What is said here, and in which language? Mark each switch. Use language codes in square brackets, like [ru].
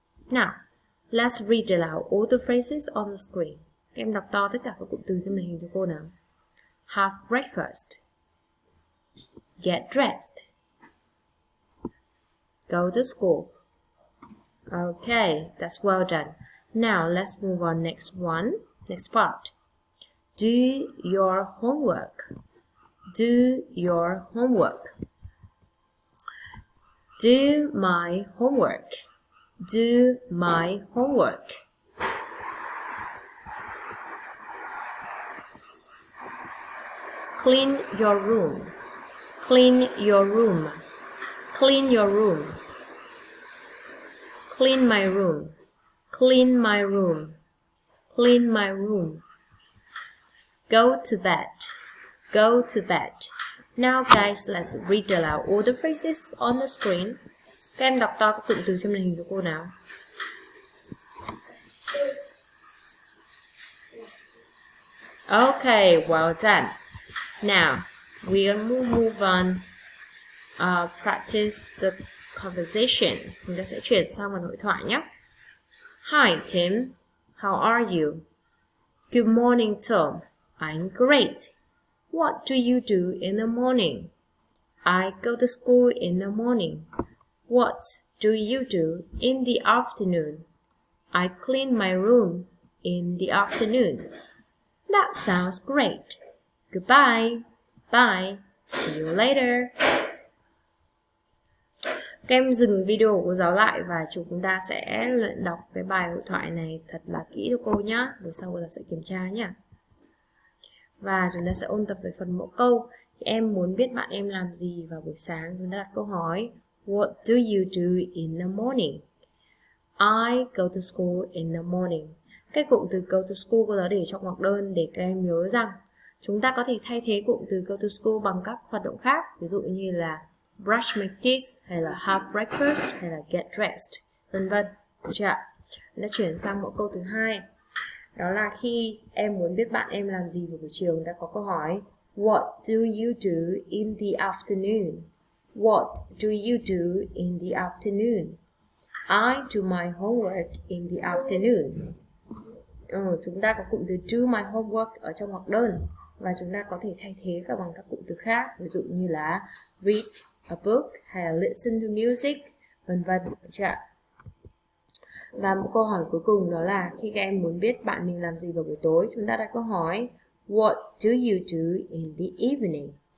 [en] Now, let's read aloud all the phrases on the screen. [vi] Các em đọc to tất cả các cụm từ trên màn hình cho cô nào. [en] Have breakfast. Get dressed. Go to school. Okay, that's well done. Now let's move on next one. Next part. Do your homework. Do your homework. Do my homework. Do my homework. Clean your room. Clean your room. Clean your room. Clean my room. Clean my room. Clean my room. Go to bed. Go to bed. Now guys, let's read aloud all the phrases on the screen. [vi] Các em đọc to các cụm từ trên màn hình cho cô nào. [en] Okay, well done. Now, we'll move on. Practice the conversation. [vi] Chúng ta sẽ chuyển sang phần hội thoại nhé. [en] Hi Tim, how are you? Good morning Tom, I'm great. What do you do in the morning? I go to school in the morning. What do you do in the afternoon? I clean my room in the afternoon. That sounds great. Goodbye. Bye. See you later. [vi] Các em dừng video của cô giáo lại và chúng ta sẽ luyện đọc cái bài hội thoại này thật là kỹ cho cô nhé. Rồi sau cô giáo sẽ kiểm tra nhé. Và chúng ta sẽ ôn tập về phần mẫu câu. Thì em muốn biết bạn em làm gì vào buổi sáng. Chúng ta đặt câu hỏi. [en] What do you do in the morning? I go to school in the morning. [vi] Cái cụm từ [en] go to school [vi] cô giáo để trong ngoặc đơn để các em nhớ rằng chúng ta có thể thay thế cụm từ go to school bằng các hoạt động khác. Ví dụ như là [en] brush my teeth, [vi] hay là [en] have breakfast, [vi] hay là [en] get dressed, [vi] vân vân. Được chưa ạ? Đã chuyển sang mẫu câu thứ hai. Đó là khi em muốn biết bạn em làm gì vào buổi chiều, đã có câu hỏi [en] What do you do in the afternoon? What do you do in the afternoon? I do my homework in the afternoon. [vi] Chúng ta có cụm từ [en] do my homework [vi] ở trong hoặc đơn, và chúng ta có thể thay thế cả bằng các cụm từ khác, ví dụ như là [en] read a book [vi] hay là [en] listen to music, [vi] vân vân. Và một câu hỏi cuối cùng đó là khi các em muốn biết bạn mình làm gì vào buổi tối, chúng ta đặt câu hỏi [en] What do you do in the evening?